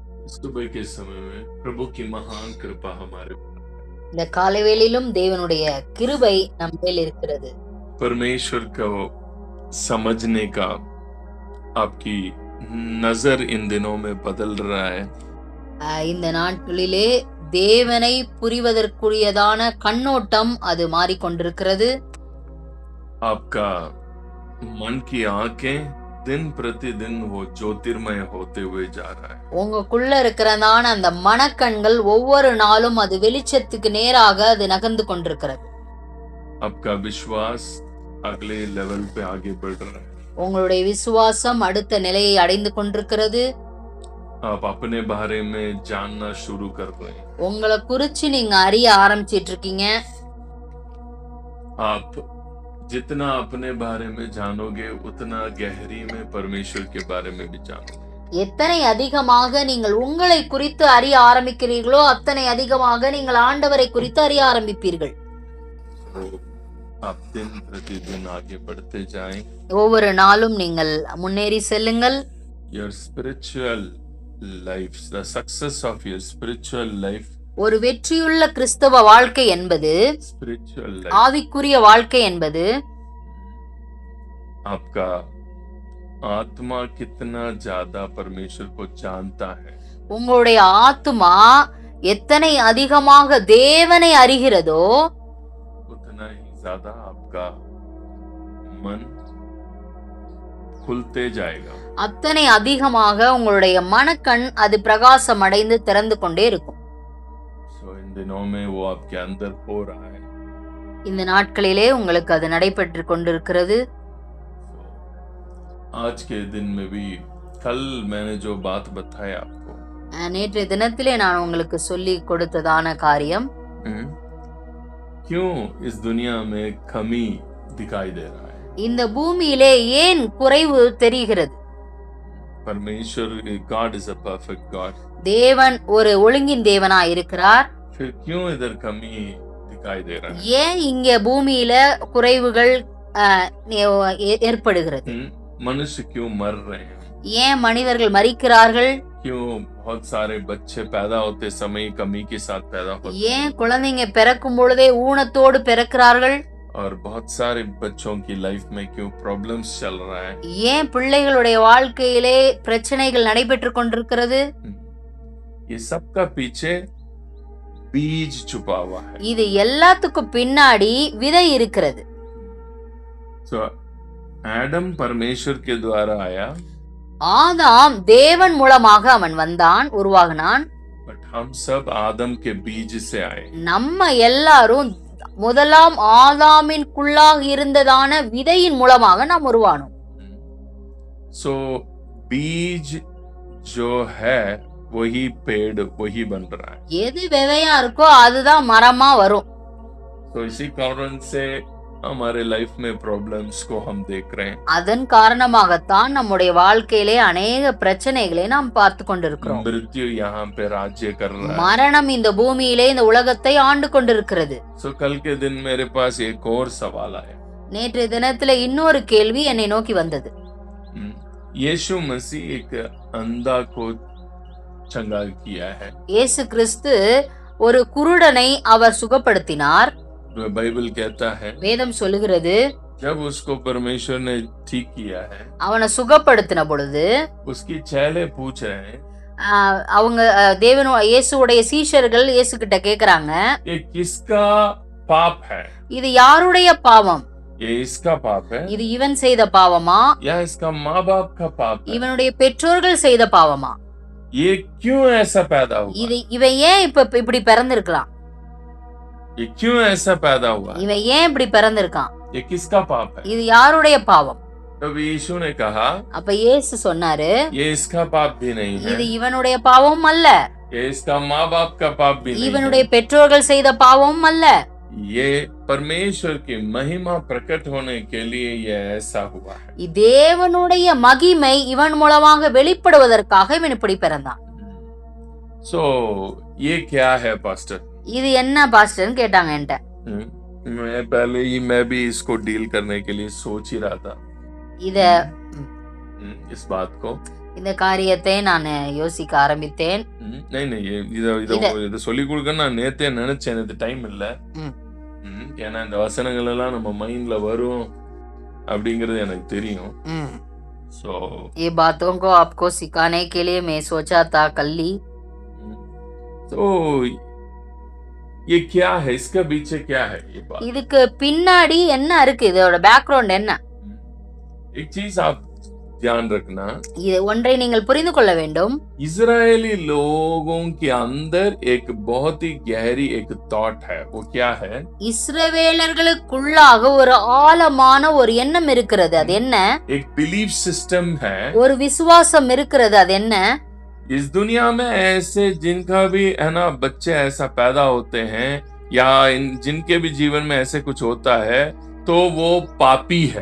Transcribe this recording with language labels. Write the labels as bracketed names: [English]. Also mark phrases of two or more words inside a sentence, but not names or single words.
[Hindi] सुबह के समय में प्रभु की महान कृपा हमारे [Tamil] இந்த காலைவேளையிலும் தேவனுடைய கிருபை நம் மேல் இருக்கிறது. [Hindi] परमेश्वर को समझने का आपकी नजर इन दिनों में बदल रहा है. [Tamil] இந்த நாட்களிலே தேவனை புரிவதற்குரியதான கண்ணோட்டம் அது மாறிக்கொண்டிருக்கிறது. [Hindi] आपका मन की आंखें दिन प्रतिदिन वो ज्योतिर्मय होते हुए जा रहा है. [Tamil] உங்களுக்குள்ள இருக்கிறதான அந்த மனக்கண்கள் ஒவ்வொரு நாளும் அது வெளிச்சத்துக்கு நேராக அது நகர்ந்து கொண்டிருக்கிறது. [Hindi] आपका विश्वास अगले लेवल पे आगे बढ़ रहा है. [Tamil] உங்களுடைய விசுவாசம் அடுத்த நிலையை அடைந்து கொண்டிருக்கிறது. [Hindi] आप अपने बारे में जानना शुरू कर रहे हैं. [Tamil] உங்களை குறிச்சு நீங்க அறிய ஆரம்பிச்சிட்டு இருக்கீங்க. [Hindi] आप जितना अपने बारे में जानोगे उतना गहरी में परमेश्वर के बारे में भी जानोगे. [Tamil] எத்தனை அதிகமாக நீங்கள் உங்களை குறித்து அறிய ஆரம்பிக்கிறீர்களோ அத்தனை அதிகமாக நீங்கள் ஆண்டவரை குறித்து அறிய ஆரம்பிப்பீர்கள். [Hindi] आप दिन प्रतिदिन आगे बढ़ते जाएं. [Tamil] ஒவ்வொரு நாளும் நீங்கள் முன்னேறி செல்லுங்கள். [English] Your spiritual life, the success of your spiritual life, [Tamil] ஒரு வெற்றியுள்ள கிறிஸ்தவ வாழ்க்கை என்பது, [English] spiritual life, [Tamil] ஆவிக்குரிய வாழ்க்கை என்பது, [Hindi] आपका आत्मा कितना ज्यादा परमेश्वर को जानता है. [Tamil] உங்களுடைய ஆத்துமா எத்தனை அதிகமாக தேவனை அறிகிறதோ [Hindi] उतना ही ज्यादा आपका मन खुलते जाएगा. [Tamil] அத்தனை அதிகமாக உங்களுடைய மனக்கண் அது பிரகாசம் அடைந்து திறந்து கொண்டே இருக்கும். [Hindi] So इन दिनों में वो आपके अंदर हो रहा है. [Tamil] இந்த நாட்களிலே உங்களுக்கு அது நடைபெற்று கொண்டிருக்கிறது. [Hindi] आज के दिन में भी कल मैंने जो बात बताया आपको, [Tamil] நேற்றைய தினத்திலே நான் உங்களுக்கு சொல்லி கொடுத்ததான காரியம், [Hindi] क्यों इस दुनिया में कमी दिखाई दे रहा है. [Tamil] இந்த பூமியிலே ஏன் குறைவு தெரிகிறது? [English] परमेश्वर God is a perfect God. [Tamil] தேவன் ஒரு ஒழுங்கின் தேவனா இருக்கிறார். [Hindi] फिर क्यों इधर कमी दिखाई दे रहा है. [Tamil] ஏன் இங்க பூமியில குறைவுகள் ஏற்படுகிறது? [Hindi] मनुष्य क्यों मर रहे हैं. [Tamil] ஏன் மனிதர்கள் மரிக்கிறார்கள்? [Hindi] क्यों बहुत सारे बच्चे पैदा होते समय कमी के साथ पैदा होते हैं. [Tamil] ஏன் குழந்தைங்க பிறக்கும் பொழுதே ஊனத்தோடு பிறக்கிறார்கள்? [Hindi] और बहुत सारे बच्चों की लाइफ में क्यों प्रॉब्लम्स चल रहा है. [Tamil] ஏன் பிள்ளைகளுடைய வாழ்க்கையிலே பிரச்சனைகள் நடைபெற்று கொண்டிருக்கிறது? [Hindi] ये सबका पीछे बीज छुपा हुआ है. [Tamil] இது எல்லாத்துக்கும் பின்னாடி விதை இருக்கிறது. [Hindi] So आदम परमेश्वर के द्वारा आया. [Tamil] ஆதாம் தேவன் மூலமாக அவன் வந்தான், உருவாகினான். [Hindi] बट हम सब आदम के बीज से आए. [Tamil] நம்ம எல்லாரும் முதலாம் ஆதாமின்குள்ளாக இருந்ததான விதையின் மூலமாக நாம் உருவானோம். [Hindi] सो बीज जो है वही पेड़ वही बन रहा है. [Tamil] எது விதையா இருக்கோ அதுதான் மரமா வரும். [Hindi] तो इसी कारण से हमारे लाइफ में प्रॉब्लम्स को हम देख रहे हैं. [Tamil] அதன் காரணமாகத்தான் நம்முடைய வாழ்க்கையிலே अनेक பிரச்சனைகளை நாம் பார்த்து கொண்டிருக்கிறோம். [Hindi] मृत्यु यहाँ पे राज्य कर रहा है. [Tamil] மரணம் இந்த பூமியிலே இந்த உலகத்தை ஆண்டு கொண்டிருக்கிறது. [Hindi] सो कल के दिन मेरे पास एक और सवाल आया. [Tamil] நேற்றைய தினத்துல இன்னொரு கேள்வி என்னை நோக்கி வந்தது. [Hindi] यीशु मसीह एक अंधा को चंगा किया है. [Tamil] இயேசு கிறிஸ்து ஒரு குருடனை அவர் சுகப்படுத்தினார். [Hindi] बाइबल कहता है, [Tamil] வேதம் சொல்லுகிறது, [Hindi] जब उसको परमेश्वर ने ठीक किया है, [Tamil] அவனை சுகப்படுத்தின பொழுது [Hindi] उसकी चेले पूछ रहे हैं, [Tamil] அவங்க இயேசுடைய சீஷர்கள் இயேசு கிட்ட கேக்குறாங்க, [Hindi] ये किसका पाप है. [Tamil] இது யாருடைய பாவம்? [Hindi] ये इसका पाप है [Tamil] இது இவன் செய்த பாவமா, [Hindi] या इसका माँ बाप का पाप है. [Tamil] இவனுடைய பெற்றோர்கள் செய்த பாவமா? [Hindi] ये क्यों ऐसा पैदा हुआ. [Tamil] இது இவன் ஏன் இப்படி பிறந்திருக்கான்? [Hindi] ये क्यों ऐसा पैदा हुआ. [Tamil] இவன் ஏன் இப்படி பிறந்திருக்கான்? [Hindi] ये किसका पाप है. [Tamil] இது யாருடைய பாவம்? [Hindi] तब यीशु ने कहा, [Tamil] அப்ப இயேசு சொன்னாரு, [Hindi] ये इसका पाप भी नहीं है, [Tamil] இது இவனுடைய பாவம் அல்ல, [Hindi] ये इसका माँ बाप का पाप भी नहीं [Tamil] இவனுடைய [Hindi] है. [Tamil] பெற்றோர்கள் செய்த பாவம் அல்ல, [Hindi] ये परमेश्वर की महिमा प्रकट होने के लिए ये ऐसा हुआ है. [Tamil] தேவனுடைய மகிமை இவன் மூலமாக வெளிப்படுவதற்காக இவன் இப்படி பிறந்தான். [Hindi] सो ये क्या है पास्टर. [Tamil] இது என்ன பாஸ்டர்னு கேட்டாங்க என்கிட்ட. [Hindi] मैं भी इसको डील करने के लिए सोच ही रहा था. [Tamil] இத [Hindi] इस बात को [Tamil] இந்த காரியத்தை நான் யோசிக்க ஆரம்பித்தேன். [Hindi] नहीं नहीं [Tamil] இத சொல்லி கொடுக்க நான் நேத்தே நினைச்சேன், எனக்கு டைம் இல்ல. ஏன்னா இந்த வசனங்கள் எல்லாம் நம்ம மைண்ட்ல வரும் அப்படிங்கிறது எனக்கு தெரியும். सो [Hindi] ये बातों को आपको सिखाने के लिए मैं सोचा था कल ही. तो ये क्या है, इसका पीछे क्या है ये बात? [Tamil] இதுக்கு பின்னாடி என்ன இருக்கு, இதோட பேக்ரவுண்ட் என்ன? [Hindi] एक चीज आप ध्यान रखना, [Tamil] இது ஒன்றை நீங்கள் புரிந்து கொள்ள வேண்டும். [Hindi] इजरायली लोगों के अंदर एक बहुत ही गहरी एक थॉट है. वो क्या है? [Tamil] இஸ்ரவேலர்களுக்குள்ளாக ஒரு ஆழமான ஒரு எண்ணம் இருக்கிறது. அது என்ன? [Hindi] एक [English] belief system [Hindi] है, [Tamil] ஒரு விசுவாசம் இருக்கிறது. அது என்ன? [Hindi] इस दुनिया में ऐसे जिनका भी है ना बच्चे ऐसा पैदा होते हैं या जिनके भी जीवन में ऐसे कुछ होता है तो वो पापी है.